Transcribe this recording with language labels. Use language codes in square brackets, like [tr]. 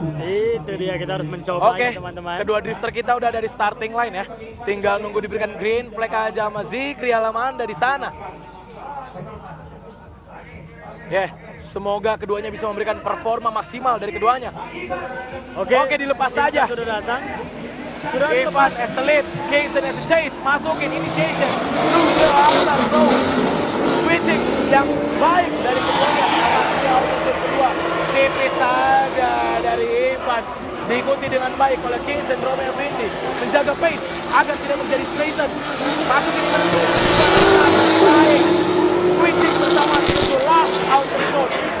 [id] Itu dia, kita harus mencoba Oke, ya, teman-teman. kedua drifter kita udah dari starting line ya. Tinggal nunggu diberikan green flag aja sama Zikri Alamanda di sana. Semoga keduanya bisa memberikan performa maksimal dari keduanya. Oke, dilepas saja. Sudah datang. Sudah [en] Ivan as the lead, Kingston as the chase, masukin initiation, through the outer zone. [id] Switching yang baik dari keduanya, akhirnya outer kedua. Tipis saja dari Ivan, diikuti dengan baik oleh Kingston, Romeo Vindi. Menjaga pace agar tidak terjadi straighten. Masukin ke baik. Switching bersama menuju last outer zone.